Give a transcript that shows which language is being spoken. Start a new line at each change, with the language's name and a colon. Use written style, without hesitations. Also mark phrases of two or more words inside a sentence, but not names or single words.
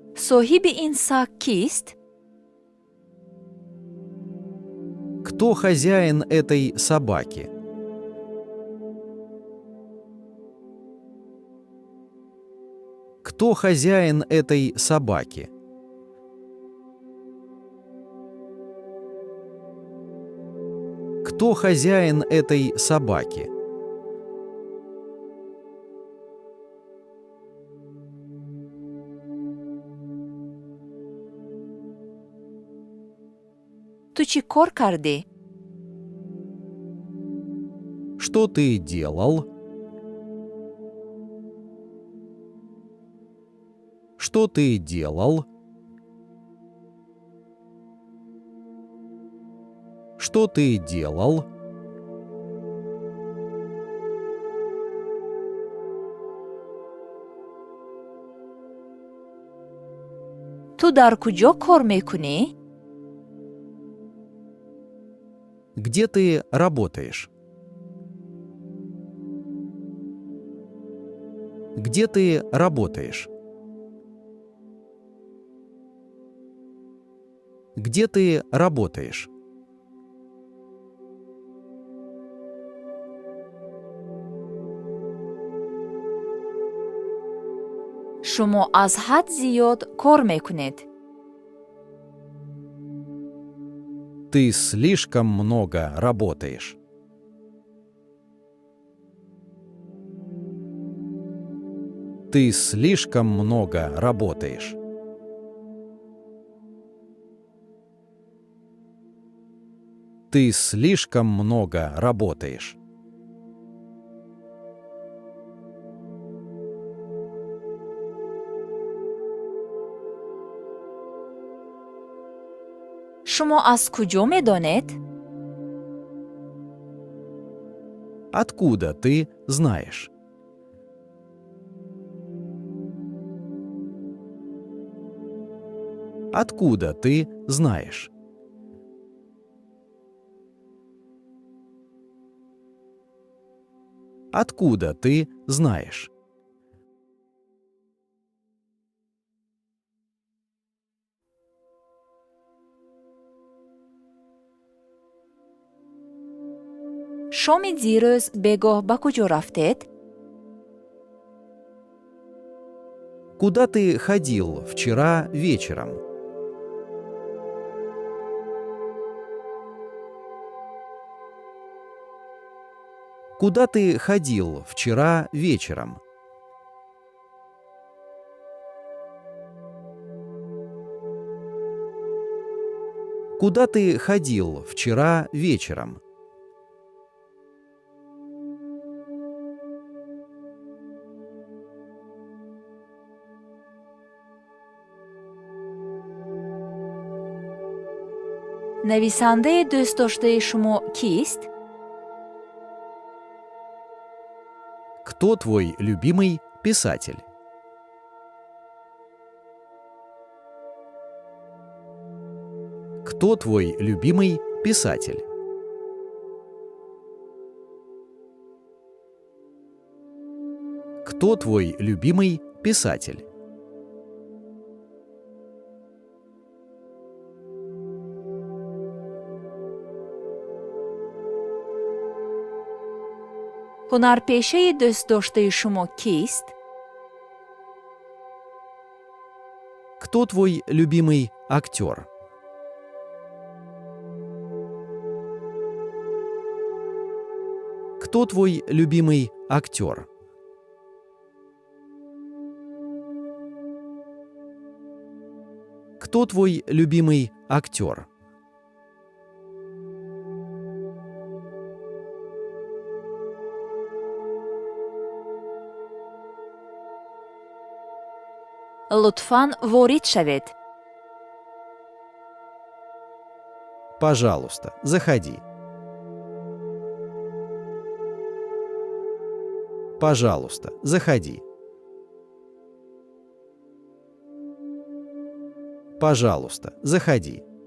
Tajik: соҳиби ин саг кист?
Russian: Кто хозяин этой собаки? Кто хозяин этой собаки? Кто хозяин этой собаки?
Tajik: ту чӣ кор кардӣ?
Russian: Что ты делал? Что ты делал? Что ты делал?
Tajik: ту дар куҷо кор мекунӣ?
Russian: Где ты работаешь? Где ты работаешь? Где ты работаешь?
Tajik: шумо аз ҳад зиёд кор мекунед.
Russian: Ты слишком много работаешь. Ты слишком много работаешь. Ты слишком много работаешь.
Tajik: шумо аз куҷо медонед?
Russian: Откуда ты знаешь? Откуда ты знаешь? Откуда ты знаешь?
Tajik: шоми дирӯз бегоҳ ба куҷо рафтед?
Russian: Куда ты ходил вчера вечером? Куда ты ходил вчера вечером? Куда ты ходил вчера вечером?
Tajik: нависандаи дӯстдоштаи шумо кист?
Russian: Кто твой любимый писатель? Кто твой любимый писатель? Кто твой любимый писатель?
Tajik: ҳунарпешаи дӯстдоштаи шумо кист?
Russian: Кто твой любимый актер? Кто твой любимый актер? Кто твой любимый актер?
Tajik: лутфан ворид шавед.
Russian: Пожалуйста, заходи. Пожалуйста, заходи. Пожалуйста, заходи.